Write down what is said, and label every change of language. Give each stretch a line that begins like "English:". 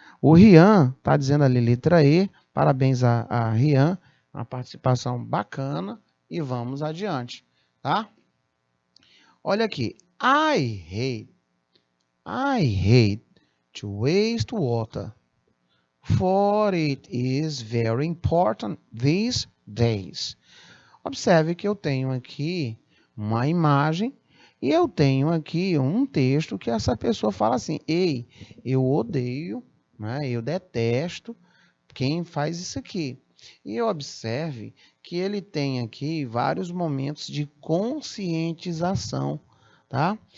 Portuguese: O Rian está dizendo ali, letra E, parabéns a Rian, uma participação bacana, e vamos adiante, tá? Olha aqui,
English: I hate to waste water, for it is very important these days.
Portuguese: Observe que eu tenho aqui uma imagem e eu tenho aqui um texto que essa pessoa fala assim: ei, eu odeio, né, eu detesto quem faz isso aqui. E observe que ele tem aqui vários momentos de conscientização, tá?